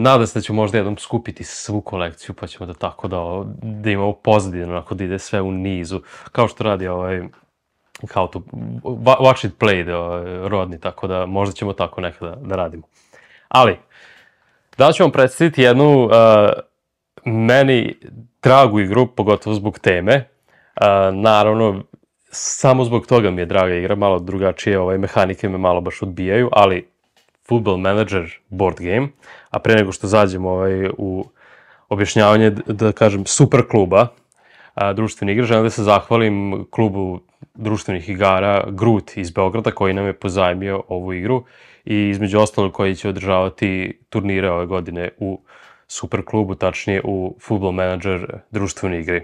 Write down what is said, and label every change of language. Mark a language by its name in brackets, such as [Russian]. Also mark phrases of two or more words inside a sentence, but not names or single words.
[Serbian] Nadam se da ću možda jednom skupiti svu kolekciju, pa ćemo da tako da imamo pozadinu, onako da ide sve u nizu, kao što radi How to Watch It Play, rodni, tako da možda ćemo tako nekada da radimo. Ali, da ću vam predstaviti jednu meni dragu igru, pogotovo zbog teme. Naravno, samo zbog toga mi je draga igra, malo drugačije, mehanike me malo baš odbijaju, ali Football Manager [English] board game, [Serbian] a pre nego što zađemo u objašnjavanje, da kažem, super kluba društvenih igra, želim da se zahvalim klubu društvenih igara Groot iz Beograda koji nam je pozajmio ovu igru i između ostalog koji će održavati turnire ove godine u super klubu, tačnije u Football Manager društvenoj igri.